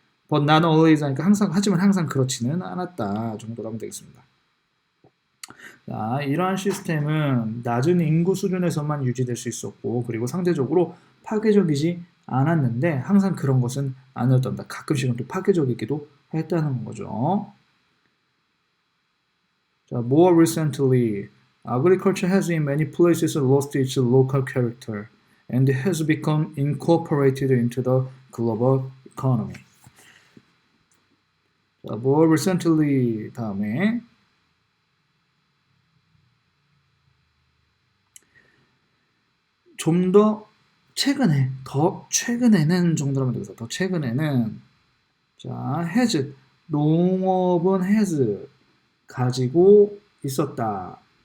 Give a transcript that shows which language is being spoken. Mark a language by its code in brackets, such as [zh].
[en] But not always [ko] 하니까 하지만 항상 그렇지는 않았다 정도로 하면 되겠습니다. 자, 이러한 시스템은 낮은 인구 수준에서만 유지될 수 있었고, 그리고 상대적으로 파괴적이지 않았는데, 항상 그런 것은 아니었답니다. 가끔씩은 또 파괴적이기도 했다는 거죠. [en] 자, more recently, agriculture has in many places lost its local character and has become incorporated into the global economy. [ko] 자, [en] more recently [ko] 다음에 좀 더 최근에, 더 최근에는 정도로 하면 되겠어. 더 최근에는 자, has 농업은 has 가지고 있었다.